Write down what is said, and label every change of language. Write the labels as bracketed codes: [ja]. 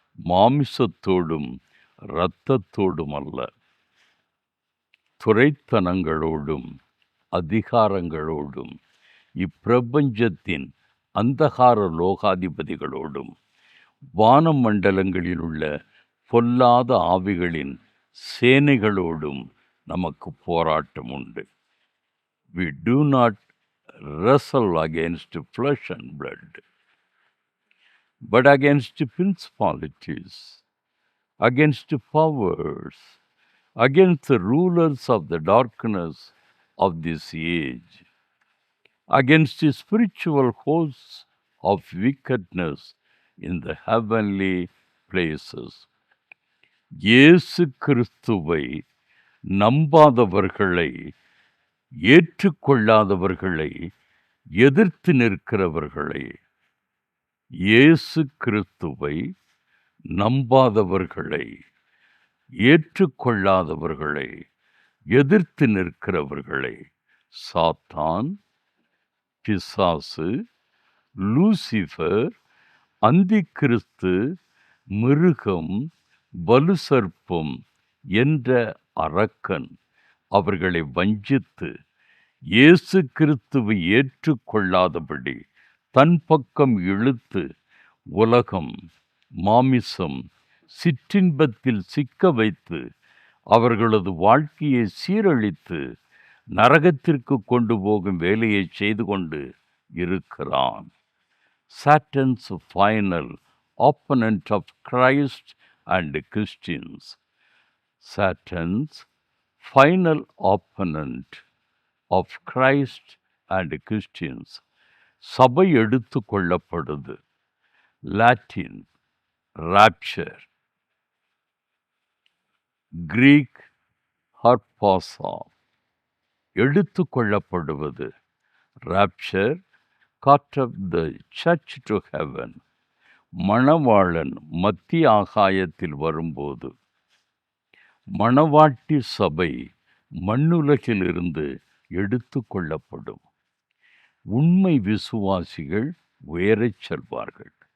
[ta] மாமிசத்தோடும் இரத்தத்தோடும் அல்ல, துரைத்தனங்களோடும் அதிகாரங்களோடும் இப்பிரபஞ்சத்தின் அந்தகார லோகாதிபதிகளோடும் வானமண்டலங்களில் உள்ள பொல்லாத ஆவிகளின் சேனைகளோடும் நமக்கு போராட்டம் உண்டு. [en] We do not wrestle against flesh and blood, but against principalities, against powers, against the rulers of the darkness of this age, against the spiritual hosts of wickedness in the heavenly places. [ta] இயேசு கிறிஸ்துவை நம்பாதவர்களை, ஏற்றுக்கொள்ளாதவர்களை, எதிர்த்து நிற்கிறவர்களை, இயேசு கிறிஸ்துவை நம்பாதவர்களை, ஏற்றுக்கொள்ளாதவர்களை, எதிர்த்து நிற்கிறவர்களை சாத்தான், பிசாசு, Lucifer, அந்திக்கிறிஸ்து, மிருகம், வலுசர்ப்பம் என்ற அரக்கன் அவர்களை வஞ்சித்து இயேசு கிறிஸ்துவை ஏற்றுக்கொள்ளாதபடி தன் பக்கம் இழுத்து உலகம், மாமிசம், சிற்றின்பத்தில் சிக்க வைத்து அவர்களது வாழ்க்கையை சீரழித்து நரகத்திற்கு கொண்டு போகும் வேலையை செய்து கொண்டு இருக்கிறான். [en] Satan's final opponent of Christ and Christians. Satan's final opponent of Christ and Christians. [ta] சபை எடுத்து கொள்ளப்படுது. லாட்டின் rapture, கிரீக் ஹர்பாசா, எடுத்து கொள்ளப்படுவது. [en] rapture, caught up the church to heaven. [ta] மணவாளன் மத்திய ஆகாயத்தில் வரும்போது மணவாட்டி சபை மண்ணுலகிலிருந்து எடுத்து கொள்ளப்படும். உண்மை விசுவாசிகள் உயரச் செல்வார்கள்.